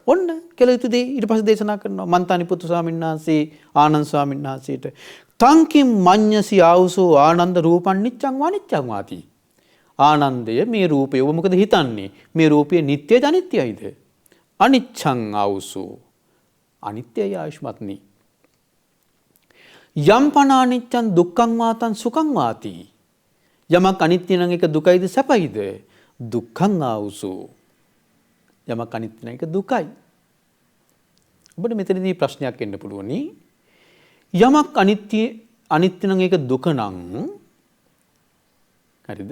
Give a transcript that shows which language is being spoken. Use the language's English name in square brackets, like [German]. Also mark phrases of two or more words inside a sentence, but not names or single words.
[Sinhala] ඔන්න කළ යුතු දේ ඊට පස්සේ දේශනා කරනවා මන්තානිපුත්තු ස්වාමීන් වහන්සේ ආනන්ද ස්වාමීන් වහන්සේට [Pali] තංකින් මඤ්ඤසි ආවුසෝ ආනන්ද රූපං නිච්ඡං වනිච්ඡං වාති. [Sinhala] ආනන්දය මේ රූපය ඔබ මොකද හිතන්නේ? මේ රූපය නිට්ටයද අනිත්‍යයිද? [Pali] අනිච්ඡං ආවුසෝ. [Sinhala] අනිත්‍යයි ආයුෂ්මත්නි. [Pali] යම් පන අනිච්ඡං දුක්ඛං වාතං සුඛං වාති. [Sinhala] යමක් අනිත්‍ය නම් ඒක දුකයිද සැපයිද? [Pali] දුක්ඛං ආවුසෝ. [Sinhala] යමක් අනිත්‍ය නම් ඒක දුකයි. ඔබට මෙතනදී ප්‍රශ්නයක් එන්න පුළුවනි. යමක් අනිත්‍ය නම් ඒක දුක නම් හරිද?